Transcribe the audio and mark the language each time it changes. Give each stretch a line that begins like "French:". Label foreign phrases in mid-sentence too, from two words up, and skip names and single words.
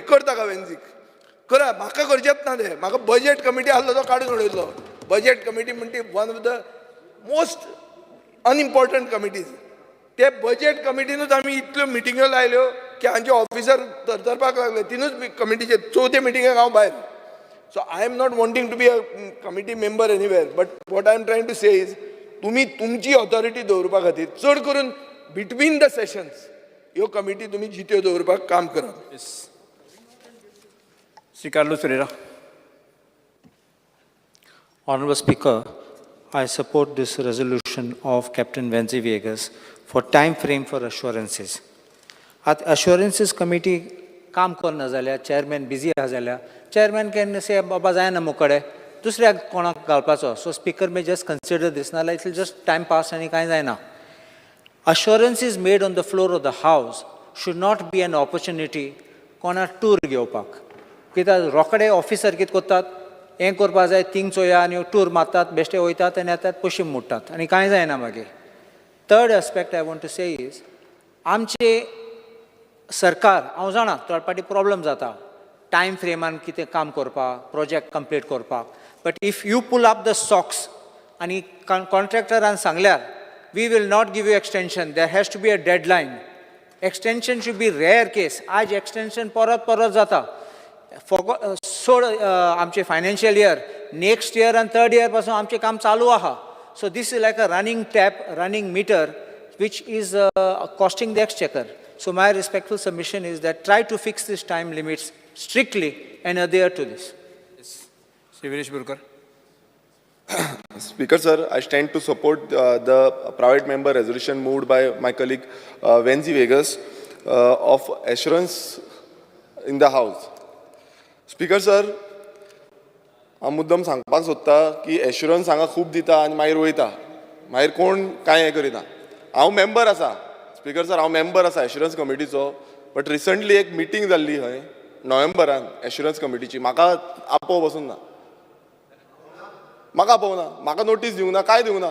Konkani: करता का वेन्झीक? करा. म्हाका करचेंच ना तें. म्हाका
English: budget committee
Konkani: आसलो तो काडून उडयतलो.
English: budget committee
Konkani: म्हणटी
English: one of the most unimportant committees.
Konkani: ते बजेट कमिटीनूच आमी इतल्यो मिटिंग्यो लायल्यो की हांचे ऑफिसर तरतरपाक लागले. तिनूच कमिटीचे चवथे मिटिंगेक हांव भायर.
English: So I am not wanting to be a committee member anywhere, but what I am trying to say is,
Konkani: तुम्ही तुमची ऑथॉरिटी दवरपा खातीर चड करून
English: between the sessions
Konkani: ह्यो कमिटी तुम्ही जित्यो दवरपाक काम करा. श्री कार्लोस पेरेरा.
English: Honorable Speaker, I support this resolution of Captain Venzi Vegas for time frame for assurances. At assurances committee
Konkani: काम करना जाल्यार
English: chairman busy
Konkani: आहा जाल्यार
English: chairman can say
Konkani: बाबा जायना मुकडे दुसऱ्याक कोणाक घालपाचो.
English: so speaker may just consider this नाल्यार it will just time pass
Konkani: आनी कांय जायना.
English: Assurances made on the floor of the house should not be an opportunity
Konkani: कोणाक टूर घेवपाक. कित्याक रोखडे ऑफिसर कितें करतात, हें करपाक जाय थिंग चोया आनी टूर मारतात, बेश्टे वयतात आनी येतात पयशे मोडटात आनी कांय जायना मागीर.
English: third aspect I want to say is,
Konkani: आमचे सरकार हांव जाणा
English: third party problem
Konkani: जाता टायम फ्रेमान कितें काम करपाक,
English: project complete
Konkani: करपाक.
English: but if you pull up the socks
Konkani: आनी कॉन्ट्रॅक्टरान सांगल्यार
English: we will not give you extension, there has to be a deadline. extension should be rare case.
Konkani: आज एक्सटेंशन परत जाता. सोड आमचे
English: financial year next year
Konkani: आनी
English: third year
Konkani: पासून आमचें काम चालू आहा.
English: so this is like a running tap, running meter which is costing the exchequer. So my respectful submission is that try to fix this time limits strictly and adhere to this.
Konkani: श्री वीरेश बोरकर.
English: Speaker sir, I stand to support the private member resolution moved by my colleague Venzi Vegas of assurance in the house. Speaker sir,
Konkani: हांव मुद्दम सांगपाक सोदता की एश्युरन्स हांगा खूब दिता आनी मागीर वयता, मागीर कोण कांय हें करिना. हांव मेंबर आसा
English: speaker sir,
Konkani: हांव मेंबर आसा एश्युरन्स कमिटीचो.
English: but recently
Konkani: एक मिटींग जाल्ली खंय नोव्हेंबरान एश्युरन्स कमिटीची. म्हाका आपोव बसून ना, म्हाका आपोवना, म्हाका नोटीस दिवंक ना, कांय दिवंक ना.